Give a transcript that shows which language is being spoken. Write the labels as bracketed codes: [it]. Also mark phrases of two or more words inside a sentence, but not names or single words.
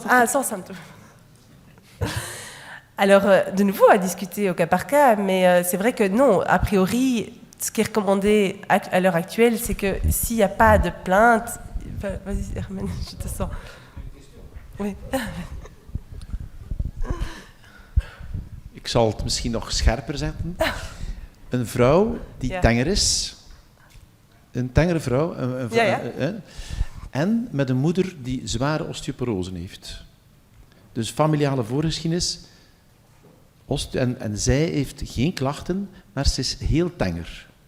[fr] symptômes. Alors, de nouveau, à discuter au cas par cas, mais c'est vrai que non, a priori, ce qui est recommandé à l'heure actuelle, c'est que s'il n'y a pas de plainte... Vas-y, Hermène, je te sens. Oui. [nl] Ik zal het misschien nog scherper zetten. Een vrouw die tenger is, een tengere vrouw, en met een moeder die zware osteoporose heeft. Dus familiale voorgeschiedenis, en zij heeft geen klachten, maar ze is heel tenger.